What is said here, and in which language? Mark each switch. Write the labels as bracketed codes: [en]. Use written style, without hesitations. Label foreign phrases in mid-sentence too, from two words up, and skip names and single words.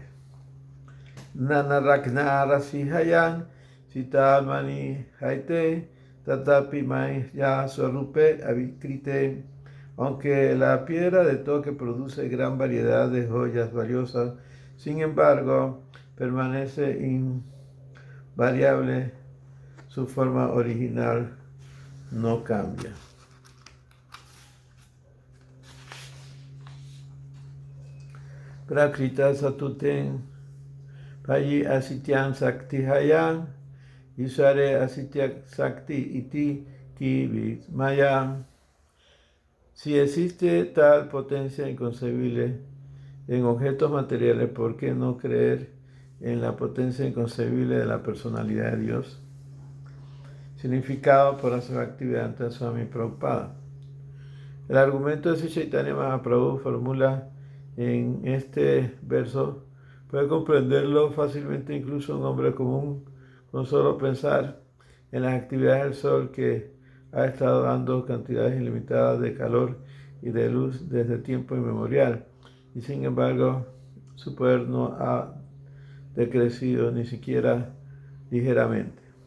[bn] নানারত্ন রাশি হয় চিন্তামণি হৈতে তথাপি মণি স্বরূপে অবিকৃতে. [es] Aunque la piedra de toque produce gran variedad de joyas valiosas, sin embargo, permanece invariable, su forma original no cambia. [bn] প্রাকৃত বস্তুতে যদি অচিন্ত্য শক্তি হয় ঈশ্বরে অচিন্ত্য শক্তি ইথে কি বিস্ময়. [es] Si existe tal potencia inconcebible en objetos materiales, ¿por qué no creer en la potencia inconcebible de la personalidad de Dios? Significado por hacer actividad ante Swami Prabhupada. El argumento de Sri Chaitanya Mahaprabhu formula en este verso puede comprenderlo fácilmente incluso un hombre común con solo pensar en las actividades del sol que ha estado dando cantidades ilimitadas de calor y de luz desde tiempo inmemorial, y sin embargo su poder no ha decrecido ni siquiera ligeramente.